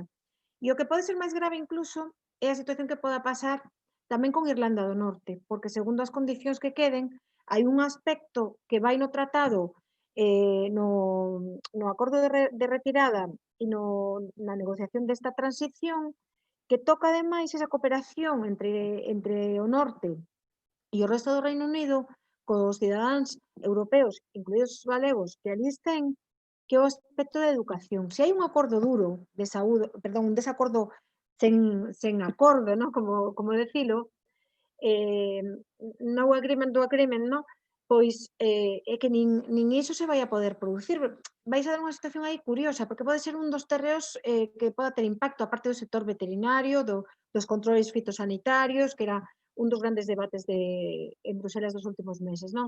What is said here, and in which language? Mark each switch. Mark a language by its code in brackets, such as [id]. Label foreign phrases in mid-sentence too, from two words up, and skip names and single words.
[gl] E o que pode ser máis grave incluso é a situación que poda pasar tamén con Irlanda do Norte, porque segundo as condicións que queden, hai un aspecto que vai no tratado, no acordo de retirada e na negociación desta transición, que toca ademais esa cooperación entre o norte e o resto do Reino Unido cos cidadáns europeos, incluídos os galegos que ali estén, que é o aspecto da educación. Se hai un acordo duro de saúde, perdón, un desacordo sen acordo, ¿no? como decilo, [en] no agreement [gl] do agreement, ¿no? Pois é que nin iso se vai a poder producir. Vais a dar unha situación aí curiosa, porque pode ser un dos terreos que poda ter impacto, aparte do sector veterinario, dos controles fitosanitarios, que era un dos grandes debates en Bruselas dos últimos meses, non?